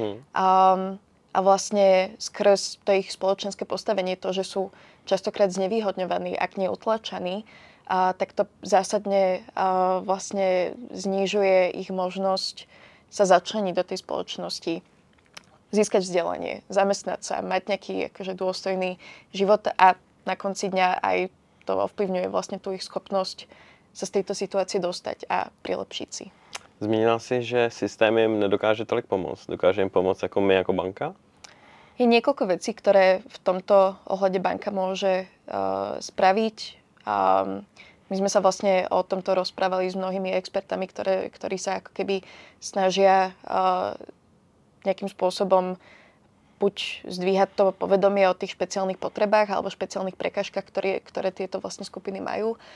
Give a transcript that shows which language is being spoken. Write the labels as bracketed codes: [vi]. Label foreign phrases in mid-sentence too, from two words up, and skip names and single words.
[sk] A vlastne skrz to ich spoločenské postavenie, to, že sú častokrát znevýhodňovaní, ak nie utlačaní, tak to zásadne vlastne znižuje ich možnosť sa začleniť do tej spoločnosti, získať vzdelanie, zamestnať sa, mať nejaký akože dôstojný život a na konci dňa aj to ovplyvňuje vlastne tú ich schopnosť sa z tejto situácie dostať a prilepšiť si. [cs] Zmínila si, že systém jim nedokáže tolik pomoct. Dokáže jim pomoct jako my, jako banka? [sk] Je niekoľko vecí, ktoré v tomto ohľade banka môže spraviť. My sme sa vlastne o tomto rozprávali s mnohými expertami, ktorí sa ako keby snažia nejakým spôsobom buď zdvíhať to povedomie o tých špeciálnych potrebách alebo špeciálnych prekážkach, ktoré tieto vlastne skupiny majú.